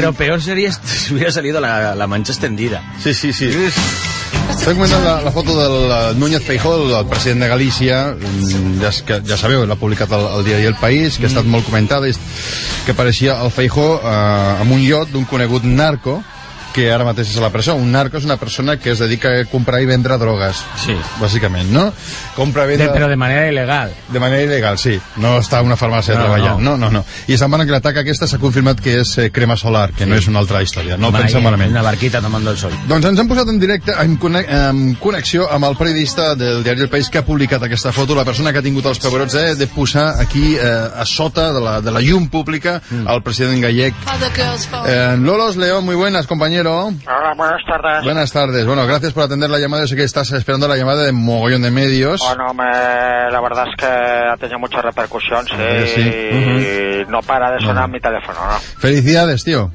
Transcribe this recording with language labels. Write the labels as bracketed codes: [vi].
[es] Pero peor sería si hubiera salido la mancha extendida. Sí, sí, sí. [ca] Estem comentant la foto del Núñez Feijóo, el president de Galícia, que ja sabeu, l'ha publicat el diari El País, que ha estat molt comentada, que apareixia el Feijóo amb un iot d'un conegut narco, que ara mateix és a la presó. Un narco és una persona que es dedica a comprar i vendre drogues, sí, bàsicament, no? Compra i vendre... Però de manera il·legal. De manera il·legal, sí. No està a una farmàcia treballant. No, no, no. I estan parlant que l'atac aquesta s'ha confirmat que és crema solar, que sí, no és una altra història. No penseu malament. [es] Una barquita tomando el sol. [ca] Doncs ens han posat en directe, en connexió amb el periodista del diari El País que ha publicat aquesta foto, la persona que ha tingut els pebrots de posar aquí a sota de la llum pública el president gallec. [es] Lolos León, muy buenas, compañeros. Hola, buenas tardes. Buenas tardes. Bueno, gracias por atender la llamada. Yo sé que estás esperando la llamada de mogollón de medios. Bueno, la verdad es que ha tenido mucha repercusión, sí. No para de sonar mi teléfono, ¿no? Felicidades, tío.